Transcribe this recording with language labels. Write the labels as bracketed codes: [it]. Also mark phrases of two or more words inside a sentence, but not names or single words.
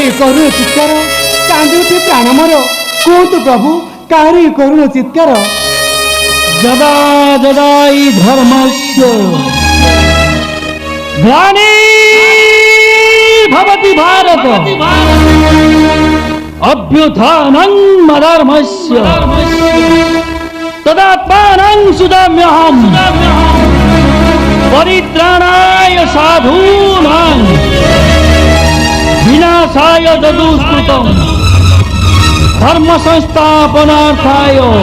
[or] କରୁଣ ଚିତ୍କାର କାନ୍ଦି ଉଠେ ପ୍ରାଣ ମୋର କୁହନ୍ତୁ ପ୍ରଭୁ କାହାର ଏ କରୁଣ ଚିତ୍କାର [sa] ଯଦା ଯଦା ଇ ଧର୍ମସ୍ୟ ଗ୍ଲାନିର୍ଭବତି ଭାରତ अभ्युत्थानं मधर्मस्य तदात्मानं सुदाम्यहं परित्राणाय साधूनां विनाशाय ददुष्कृतं धर्म संस्थापनार्थाय